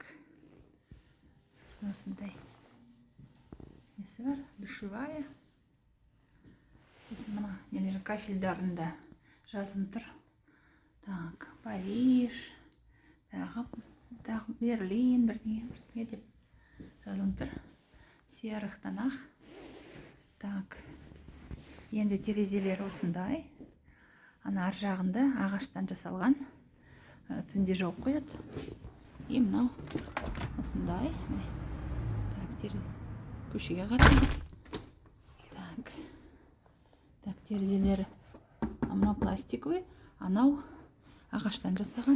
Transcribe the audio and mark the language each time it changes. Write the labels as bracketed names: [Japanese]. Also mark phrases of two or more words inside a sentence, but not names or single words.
[Kazakh] Сосын осындай несі бар, душевая. Сосын мына нелер кафельдарында жазылып тұр. Так, Париж, тағы Берлин, бірдеңе деп жазылып тұр. [Russian] В серых тонах. Так, [Kazakh] енді терезелер осындай. Ана ар жағында ағаштан жасалған. Түнде жауып қояды. И мынау осындай. Так, көшеге қарай. Так, терезелері мынау пластиковый, анау ағаштан жасаған.